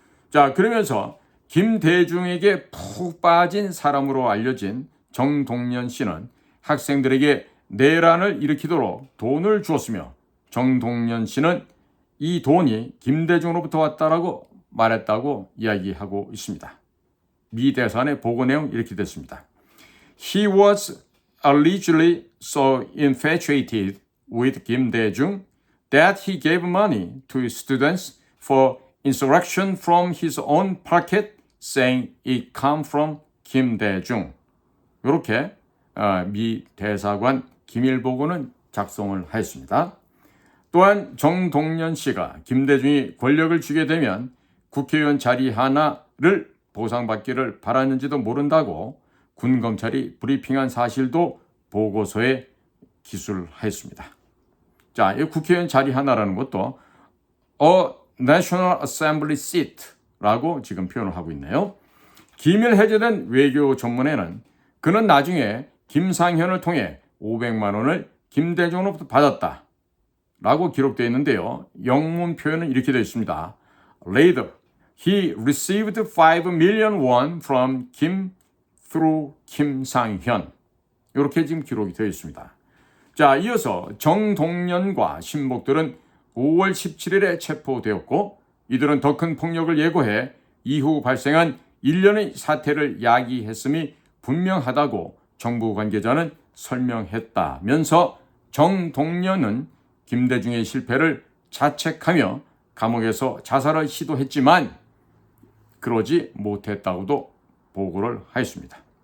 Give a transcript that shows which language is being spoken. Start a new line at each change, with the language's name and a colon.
Korean: 자, 그러면서 김대중에게 푹 빠진 사람으로 알려진 정동연 씨는 학생들에게 내란을 일으키도록 돈을 주었으며 정동연 씨는 이 돈이 김대중으로부터 왔다라고 말했다고 이야기하고 있습니다. 미 대사관의 보고 내용 이렇게 됐습니다.
English: He was allegedly so infatuated with Kim Dae-jung that he gave money to students for insurrection from his own pocket, saying it came from Kim Dae-jung.
Korean: 이렇게 미 대사관 기밀보고는 작성을 하였습니다. 또한 정동연 씨가 김대중이 권력을 쥐게 되면 국회의원 자리 하나를 보상받기를 바랐는지도 모른다고 군검찰이 브리핑한 사실도 보고서에 기술하였습니다. 자, 이 국회의원 자리 하나라는 것도
English: A National Assembly Seat
Korean: 라고 지금 표현을 하고 있네요. 기밀 해제된 외교 전문에는 그는 나중에 김상현을 통해 500만 원을 김대중으로부터 받았다 라고 기록되어 있는데요. 영문 표현은 이렇게 되어 있습니다.
English: Later, he received 5 million won from Kim through 김상현.
Korean: 이렇게 지금 기록이 되어 있습니다. 자, 이어서 정동연과 신복들은 5월 17일에 체포되었고 이들은 더 큰 폭력을 예고해 이후 발생한 일련의 사태를 야기했음이 분명하다고 정부 관계자는 설명했다면서 정동연은 김대중의 실패를 자책하며 감옥에서 자살을 시도했지만 그러지 못했다고도 보고를 하였습니다.